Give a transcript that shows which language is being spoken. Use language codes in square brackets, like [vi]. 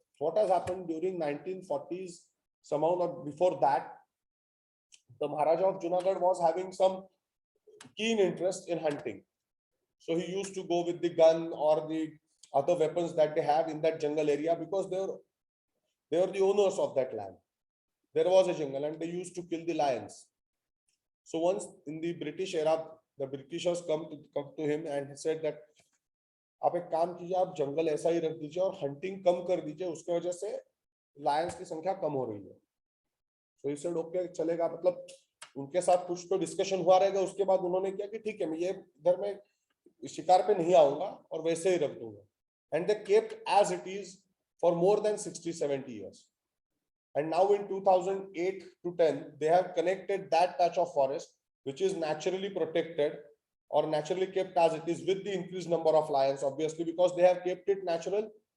[en] What has happened during 1940s, somehow not before that, the Maharaja of Junagadh was having some keen interest in hunting. So he used to go with the gun or the other weapons that they have in that jungle area, because they were the owners of that land. There was a jungle and they used to kill the lions. So once in the British era, the Britishers come to him and he said that [hi] आप एक काम कीजिए, आप जंगल ऐसा ही रख दीजिए और hunting कम कर दीजिए, उसके वजह से लायंस की संख्या कम हो रही है. [en] So he said okay, [hi] चलेगा. मतलब उनके साथ कुछ तो डिस्कशन हुआ रहेगा. उसके बाद उन्होंने किया कि ठीक है, मैं ये इधर में शिकार पे नहीं आऊंगा और वैसे ही रख दूंगा. [en] And they kept as it is for more than 60-70 years. And now in 2008 to 10, they have connected that patch of forest, which is naturally protected or naturally kept as it is, with the increased number of lions, obviously, because they have kept it natural.